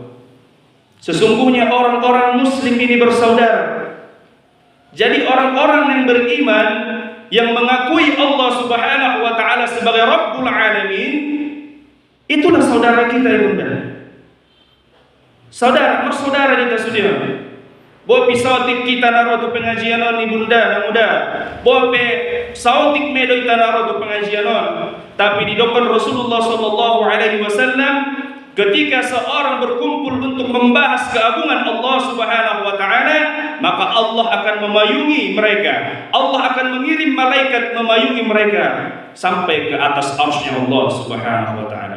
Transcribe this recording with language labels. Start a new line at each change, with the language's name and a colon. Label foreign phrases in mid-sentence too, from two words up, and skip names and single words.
Indonesian: Sesungguhnya orang-orang muslim ini bersaudara. Jadi orang-orang yang beriman yang mengakui
Arabic: الله سبحانه وتعالى
Indonesian: sebagai
Arabic: رب العالمين,
Indonesian: itulah saudara kita ibunda. Saudara, bersaudara kita sudah.
Batak Mandailing: Bopi sautik kita naro tu pengajian on
Indonesian: ibunda dan muda.
Batak Mandailing: Bope sautik medo kita naro tu pengajian on.
Indonesian: Tapi di depan Rasulullah
Arabic: صلى الله عليه وسلم,
Indonesian: ketika seorang berkumpul untuk membahas keagungan
Arabic: الله سبحانه وتعالى,
Indonesian: maka Allah akan memayungi mereka. Allah akan mengirim malaikat memayungi mereka sampai ke atas arsy-Nya
Arabic: الله سبحانه وتعالى.